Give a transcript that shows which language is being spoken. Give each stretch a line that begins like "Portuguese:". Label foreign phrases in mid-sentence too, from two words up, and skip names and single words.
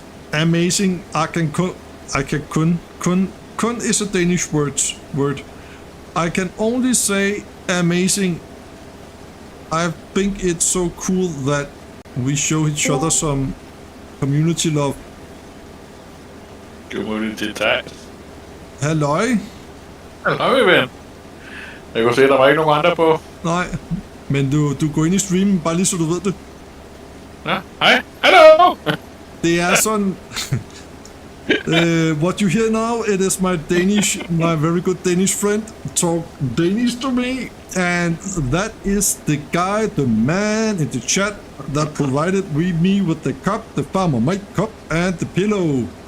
English: Amazing. Kun is a Danish word. I can only say amazing. I think it's so cool that we show each other some community love. Community tat.
Danish: Halløj. Halløj, ven. Jeg kunne se, at der var ikke nogen andre på. Nej, men du går ind i streamen, bare lige så du ved det. Ja, hej. Hallo! Det er sådan...
English: what you hear now, it is my very good Danish friend talk Danish to me, and that is the guy, the man in the chat that provided me with the cup, the Farmer Mike cup, and the pillow.